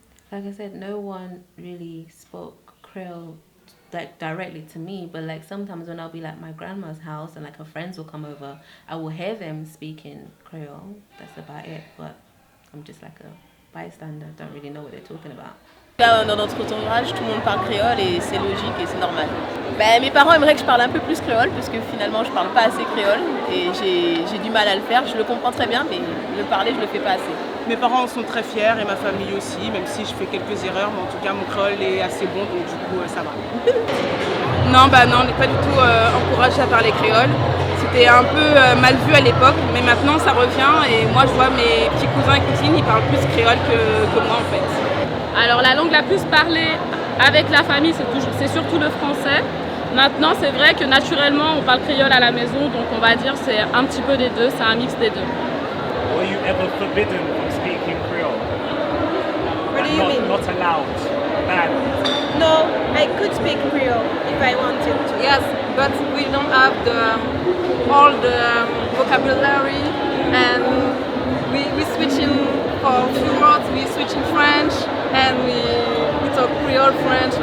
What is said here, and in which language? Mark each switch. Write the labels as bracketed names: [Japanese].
[English] Like I said, no one really spoke Creole like directly to me, but like sometimes when I'll be like my grandma's house and like her friends will come over, I will hear them speaking Creole. That's about it, but I'm just like a bystander, don't really know what they're talking about. [French] Dans notre entourage, tout le monde parle créole et c'est logique et c'est normal. Ben, mes parents aimeraient que je parle un peu plus créole parce que finalement je parle pas assez créole et j'ai du mal à le faire. Je le comprends très bien, mais le parler je le fais pas assez. Mes parents en sont très fiers et ma famille aussi, même si je fais quelques erreurs, mais en tout cas mon créole est assez bon, donc du coup ça va. Non, on n'est pas du tout encouragé à parler créole. C'était un peu mal vu à l'époque, mais maintenant ça revient et moi je vois mes petits cousins et cousines, ils parlent plus créole que moi en fait. Alors la langue la plus parlée avec la famille, c'est surtout le français. Maintenant, c'est vrai que naturellement, on parle créole à la maison, donc on va dire c'est un petit peu des deux, c'est un mix des deux. [English] Were you ever forbidden from speaking Creole? What do you mean? Not allowed? Banned? No, I could speak Creole if I wanted to. Yes, but we don't have all the vocabulary, and we switch in for a few words, we switch in French, and we talk Creole French.